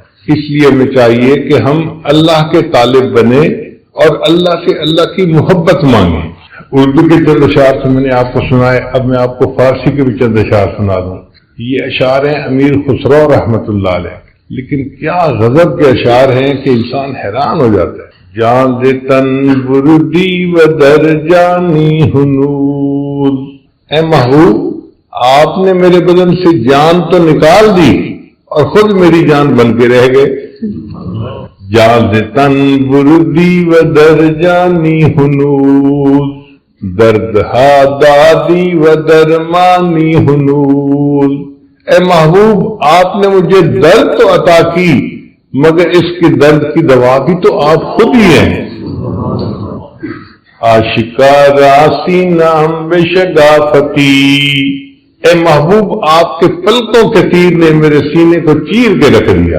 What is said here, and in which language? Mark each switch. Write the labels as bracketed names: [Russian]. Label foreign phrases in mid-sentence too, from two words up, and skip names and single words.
[Urdu] اس لیے ہمیں چاہیے کہ ہم اللہ کے طالب بنے اور اللہ سے اللہ کی محبت مانگیں. اردو کے چند اشعار سے میں نے آپ کو سنائے, اب میں آپ کو فارسی کے بھی چند اشعار سنا دوں. یہ اشعار ہیں امیر خسرو [Arabic] رحمۃ اللہ علیہ, [Urdu] لیکن کیا غضب کے اشعار ہیں کہ انسان حیران ہو جاتا ہے. [Persian] جان دے تن بردی و در جانی ہنول, [Urdu] اے محبوب آپ نے میرے بدن سے جان تو نکال دی اور خود میری جان بن کے رہ گئے. [Persian] جان دے تن بردی و در جانی ہنول, درد ہا دادی و درمانی ہنول. [Urdu] اے محبوب آپ نے مجھے درد تو عطا کی مگر اس کی درد کی دوا بھی تو آپ خود ہی ہیں. [Persian] آشکارا سینہ بے شگافتی, [Urdu] اے محبوب آپ کے پلکوں کے تیر نے میرے سینے کو چیر کے رکھ دیا.